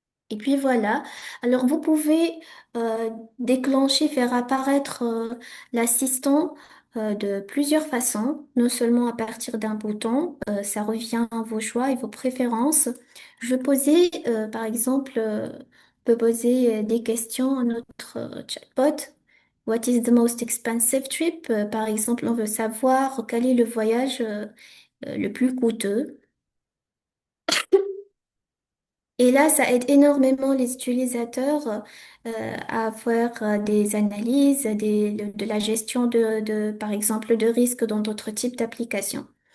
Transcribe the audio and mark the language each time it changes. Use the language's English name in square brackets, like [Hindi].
[French] Et puis voilà. Alors vous pouvez déclencher, faire apparaître l'assistant de plusieurs façons, non seulement à partir d'un bouton, ça revient à vos choix et vos préférences. Je vais poser, par exemple, on peut poser des questions à notre chatbot. [English] What is the most expensive trip? [French] Par exemple, on veut savoir quel est le voyage le plus coûteux. Et là, ça aide énormément les utilisateurs à faire des analyses, de la gestion par exemple, de risques dans d'autres types d'applications.